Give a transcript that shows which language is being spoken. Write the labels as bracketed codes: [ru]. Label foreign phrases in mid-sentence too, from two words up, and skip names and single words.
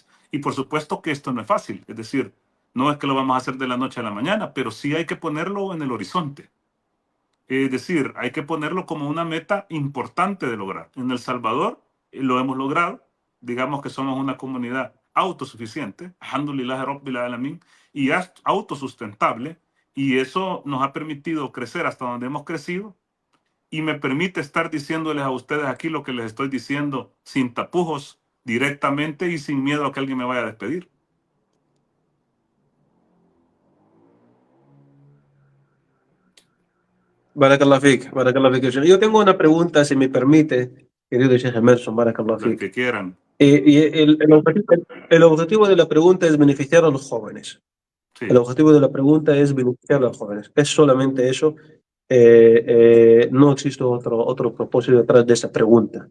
[es] Y por supuesto que esto no es fácil. Es decir, no es que lo vamos a hacer de la noche a la mañana, pero sí hay que ponerlo en el horizonte. Es decir, hay que ponerlo como una meta importante de lograr. En El Salvador lo hemos logrado. Digamos que somos una comunidad autosuficiente, [ar] الحمد لله رب العالمين, [es] y autosustentable, y eso nos ha permitido crecer hasta donde hemos crecido, y me permite estar diciéndoles a ustedes aquí lo que les estoy diciendo sin tapujos, directamente y sin miedo a que alguien me vaya a despedir. [ar] بارك الله فيك، بارك الله فيك. [es] Yo tengo una pregunta, si me permite, querido Sheikh Emerson, barakallahu Los fik. que quieran. Y el objetivo de la pregunta es beneficiar a los jóvenes. Sí. El objetivo de la pregunta es beneficiar a los jóvenes. Es solamente eso. No existe otro propósito detrás de esa pregunta.